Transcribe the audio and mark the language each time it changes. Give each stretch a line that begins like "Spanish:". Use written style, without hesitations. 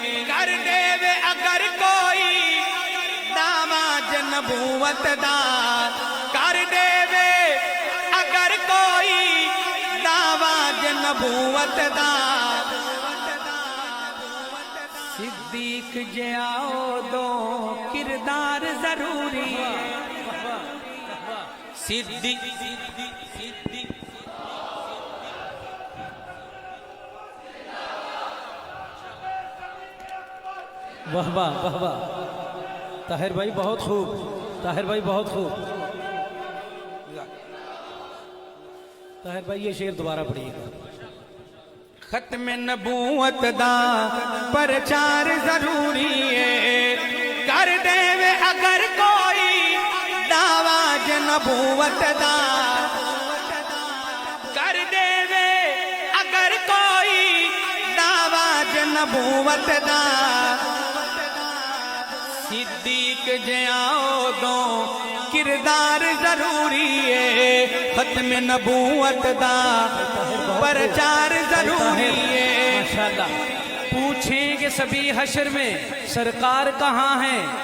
Punjabi: کر دے وے اگر کوئی دعویٰ نبوت دا. کر دے وے اگر کوئی دعویٰ نبوت دا. صدیق جاؤ دو کردار ضروری ہے. صدیق
Urdu: واہ واہ واہ واہ. طاہر بھائی بہت خوب. طاہر بھائی بہت خوب. طاہر بھائی یہ شعر دوبارہ پڑھیے گا.
Punjabi: ختم نبوت دا پرچار ضروری ہے. کر دے وے اگر کوئی دعویٰ نبوت دا. کر دے وے اگر کوئی دعویٰ نبوت دا. صدیق جاؤ دو کردار ضروری ہے. ختم نبوت دا پرچار ضروری ہے.
Urdu: ماشاءاللہ. پوچھیں گے سبھی حشر میں سرکار کہاں ہیں.